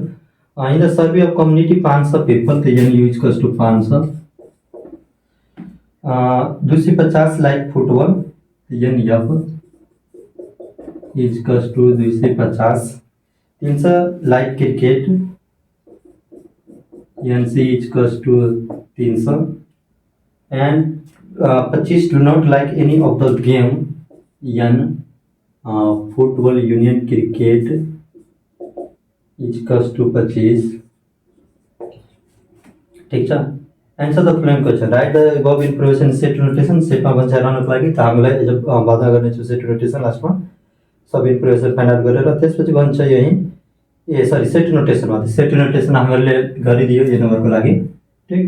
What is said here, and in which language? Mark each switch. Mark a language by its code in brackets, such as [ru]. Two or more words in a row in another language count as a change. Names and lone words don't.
[en] in the survey of community 500 people त n U equals to 500, 250 like football n F equals to 250, 300 like cricket n C equals to 300 and 25 do not like any of the game n football union cricket equals to 25, [ne] ठीक छ। [en] Answer the following question, write the above information set notation. [ne] सेटमा बन्छाइरहनको लागि त हामीलाई एज बाधा गर्नेछु [en] set notation, [ne] लास्टमा सब [en] information find out [ne] गरेर त्यसपछि भन्छ यही [en] set notationमा set notation [ne] हामीले गरिदियो ए नम्बरको लागि, ठिक।